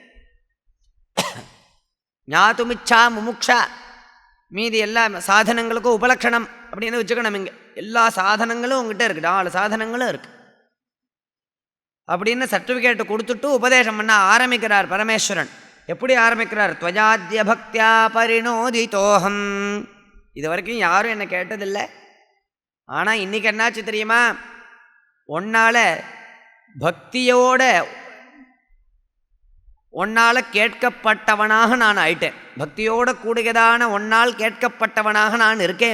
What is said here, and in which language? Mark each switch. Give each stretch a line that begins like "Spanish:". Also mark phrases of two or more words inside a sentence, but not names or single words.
Sanskrit: ज्ञातुमिच्छा मुमुक्षा,
Tamil: மீதி எல்லா சாதனங்களுக்கும் உபலக்ஷணம் அப்படின்னு வச்சுக்கணும். இங்கே எல்லா சாதனங்களும் உங்ககிட்ட இருக்குது, 4 சாதனங்களும் இருக்குது அப்படின்னு சர்டிஃபிகேட் கொடுத்துட்டு உபதேசம் பண்ண ஆரம்பிக்கிறார் பரமேஸ்வரன். எப்படி ஆரம்பிக்கிறார்?
Sanskrit: त्वयाद्य भक्त्या परिणोदितोऽहम्.
Tamil: இது வரைக்கும் யாரும் என்னை கேட்டதில்லை, ஆனால் இன்றைக்கி என்னாச்சு தெரியுமா? உன்னால் பக்தியோட உன்னால் கேட்கப்பட்டவனாக நான் ஆயிட்டேன். பக்தியோட கூடியதான உன்னால் கேட்கப்பட்டவனாக நான் இருக்கேன்.